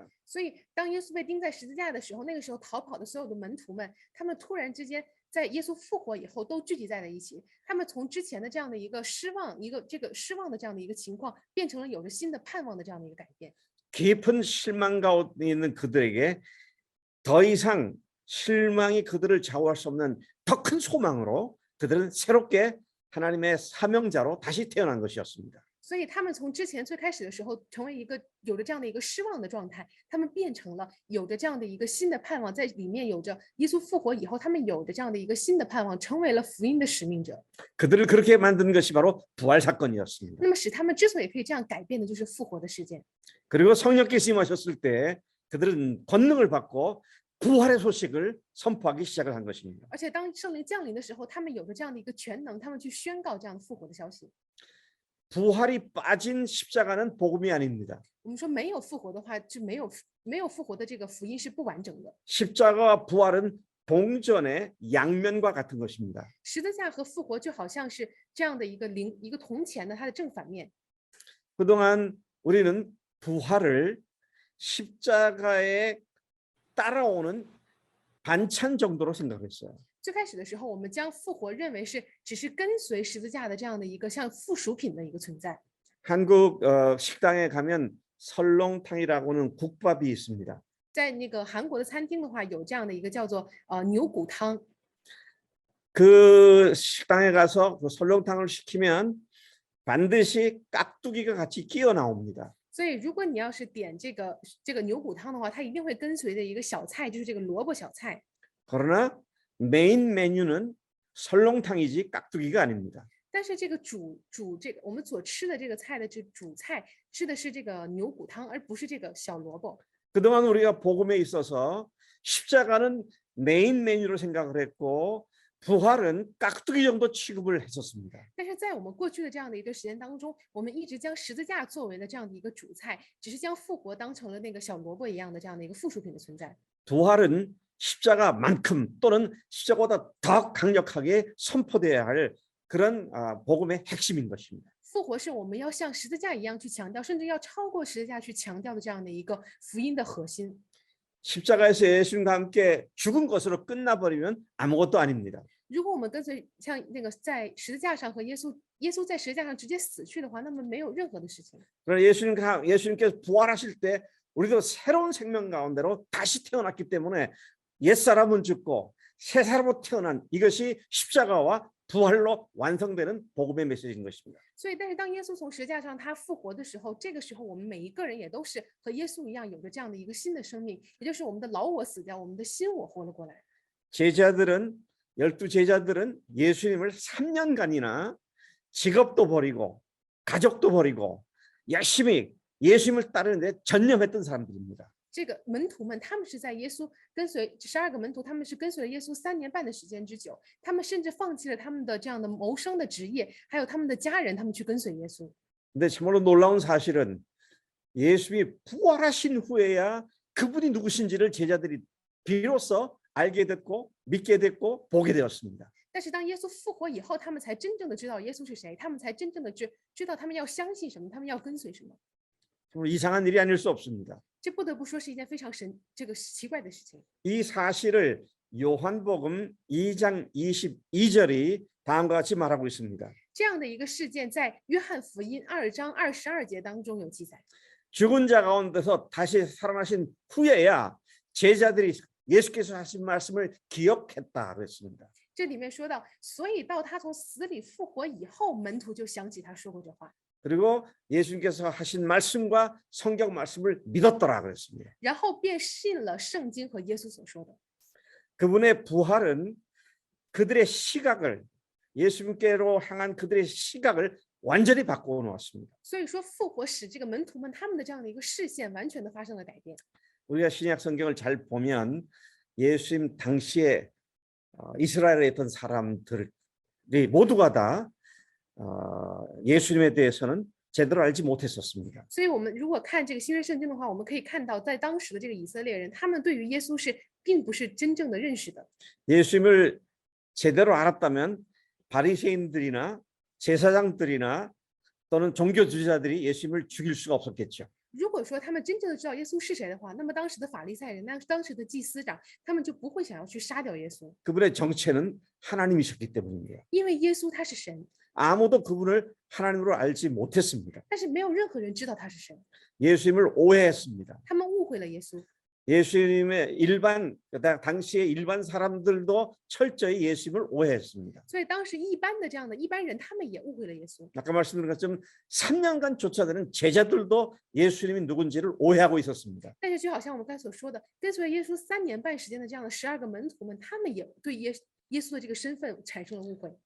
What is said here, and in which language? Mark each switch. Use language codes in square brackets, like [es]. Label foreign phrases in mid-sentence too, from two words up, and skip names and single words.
[zh] 所以当耶稣被钉在十字架的时候，那个时候逃跑的所有的门徒们，他们突然之间在耶稣复活以后都聚集在了一起。他们从之前的这样的一个失望，这个失望的这样的一个情况，变成了有着新的盼望的这样的一个改变。 [ko] 깊은 실망 가운데 있는 그들에게 더 이상 실망이 그들을 좌우할 수 없는 더 큰 소망으로 그들은 새롭게 하나님의 사명자로 다시 태어난 것이었습니다. [zh] 所以他们从之前最开始的时候，成为一个有着这样的一个失望的状态，他们变成了有着这样的一个新的盼望，在里面有着耶稣复活以后，他们有着这样的一个新的盼望，成为了福音的使命者。 [ko] 그들을 그렇게 만든 것이 바로 부활 사건이었습니다. [zh] 那么使他们之所以可以这样改变的，就是复活的事件。 [ko] 그리고 성령께서 임하셨을 때 그들은 권능을 받고 부활의 소식을 선포하기 시작을 한 것입니다. [zh] 而且当圣灵降临的时候，他们有着这样的一个全能，他们去宣告这样的复活的消息。 [ko] 부활이 빠진 십자가는 복음이 아닙니다. [zh] 我们说没有复活的话，就没有复活的这个福音是不完整的。 [ko] 십자가와 부활은 동전의 양면과 같은 것입니다. [zh] 十字架和复活就好像是这样的一个铜钱的它的正反面。 [ko] 그동안 우리는 부활을 십자가에 따라오는 반찬 정도로 생각했어요. [zh] 最开始的时候，我们将复活认为是只是跟随十字架的这样的一个像附属品的一个存在。 [ko] 한국 식당에 가면 설렁탕이라고는 국밥이 있습니다. [zh] 在那个韩国的餐厅的话，有这样的一个叫做牛骨汤。 [ko] 그 식당에 가서 그 설렁탕을 시키면 반드시 깍두기가 같이 끼어 나옵니다. [zh] 所以，如果你要是点这个牛骨汤的话，它一定会跟随着一个小菜，就是这个萝卜小菜。 [ko] 그러나 메인 메뉴는 설렁탕이지 깍두기가 아닙니다. [zh] 但是这个煮这个我们所吃的这个菜的这主菜吃的是这个牛骨汤，而不是这个小萝卜。 [ko] 그동안 우리가 복음에 있어서 십자가는 메인 메뉴로 생각을 했고 부활은 깍두기 정도 취급을 했었습니다. [zh] 但是在我们过去的这样的一个时间当中，我们一直将十字架作为了这样的一个主菜，只是将复活当成了那个小萝卜一样的这样的一个附属品的存在。 [ko] 부활은 십자가만큼 또는 십자가보다 더 강력하게 선포돼야 할 그런 복음의 핵심인 것입니다. [zh] 复活是我们要像十字架一样去强调，甚至要超过十字架去强调的这样的一个福音的核心。 [ko] 십자가에서 예수님과 함께 죽은 것으로 끝나버리면 아무것도 아닙니다. [zh] 如果我们跟随像那个在十字架上和耶稣在十字架上直接死去的话，那么没有任何的事情。 [ko] 그러나 예수님께서 부활하실 때 우리도 새로운 생명 가운데로 다시 태어났기 때문에 옛사람은 죽고 새 사람으로 태어난 이것이 십자가와 부활로 완성되는 복음의 메시지인 것입니다. [zh] 所以，但是当耶稣从十字架上他复活的时候，这个时候我们每一个人也都是和耶稣一样，有着这样的一个新的生命，也就是我们的老我死掉，我们的新我活了过来。 [ko] 열두 제자들은 예수님을 3년간이나 직업도 버리고 가족도 버리고 열심히 예수님을 따르는데 전념했던 사람들입니다. [zh] 这个门徒们，他们是在耶稣跟随12个门徒，他们是跟随了耶稣3年半的时间之久，他们甚至放弃了他们的这样的谋生的职业，还有他们的家人，他们去跟随耶稣。 [ko] 근데 정말로 놀라운 사실은 예수님이 부활하신 후에야 그분이 누구신지를 제자들이 비로소 알게 됐고 믿게 됐고 보게 되었습니다. [zh] 但是当耶稣复活以后，他们才真正的知道耶稣是谁，他们才真正的知道他们要相信什么，他们要跟随什么。 [ko] 정말 이상한 일이 아닐 수 없습니다. [zh] 这不得不说是一件非常奇怪的事情。 [ko] 이 사실을 요한복음 2장 22절이 다음과 같이 말하고 있습니다. [zh] 这样的一个事件在约翰福音2章22节当中有记载。 [ko] 죽은 자 가운데서 다시 살아나신 후에야 제자들이 예수께서 하신 말씀을 기억했다 그랬습니다. [zh] 这里面说到，所以到他从死里复活以后，门徒就想起他说过这话， [ko] 그리고 예수님께서 하신 말씀과 성경 말씀을 믿었더라 그랬습니다. [zh] 然后便信了圣经和耶稣所说的。 [ko] 그분의 부활은 그들의 시각을 예수님께로 향한 그들의 시각을 완전히 바꾸어 놓았습니다. [zh] 所以说，复活使这个门徒们他们的这样的一个视线完全的发生了改变。 [ko] 우리가 신약 성경을 잘 보면 예수님 당시에 이스라엘에 있던 사람들이 모두가 다 예수님에 대해서는 제대로 알지 못했었습니다. [zh] 所以我们如果看这个新约圣经的话，我们可以看到，在当时的这个以色列人，他们对于耶稣是并不是真正的认识的。 [ko] 예수님을 제대로 알았다면 바리새인들이나 제사장들이나 또는 종교 지도자들이 예수님을 죽일 수가 없었겠죠. [zh] 如果说他们真正的知道耶稣是谁的话，那么当时的法利赛人，那当时的祭司长，他们就不会想要去杀掉耶稣， [ko] 그분의 정체는 하나님이셨기 때문입니다. [zh] 因为耶稣他是神， [ko] 아무도 그분을 하나님으로 알지 못했습니다. [zh] 但是没有任何人知道他是神， [ko] 예수님을 오해했습니다. [zh] 他们误会了耶稣。 [ko] 예수님의 당시의 일반 사람들도 철저히 예수님을 오해했습니다. [zh] 所以当时一般的这样的一般人，他们也误会了耶稣。 [ko] 아까 말씀드린 것처럼 3년간 쫓아다니는 제자들도 예수님이 누군지를 오해하고 있었습니다. [zh] 但是就好像我们刚才所说的，跟随耶稣3年半时间的这样的12个门徒们，他们也对耶稣的这个身份产生了误会。